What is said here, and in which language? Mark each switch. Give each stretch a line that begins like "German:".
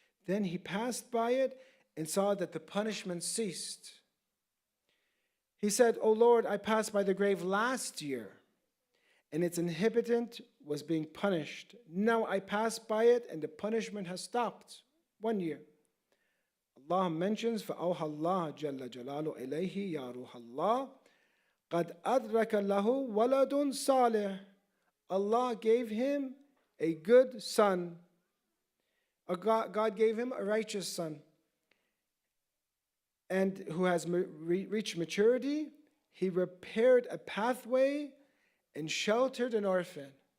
English: Then he passed by it and saw that the punishment ceased. He said, "O Lord, I passed by the grave last year, and its inhabitant was being punished. Now I passed by it, and the punishment has stopped." 1 year. Allah mentions,
Arabic: فَأَوْحَى اللَّهُ جَلَّ جَلَالُهُ إِلَيْهِ يَا رُوحَ اللَّهِ قَدْ أَدْرَكَ لَهُ وَلَدٌ صَالِحٌ.
English: Allah gave him a good son. God gave him a righteous son. And who has reached maturity, he repaired a pathway and sheltered an orphan.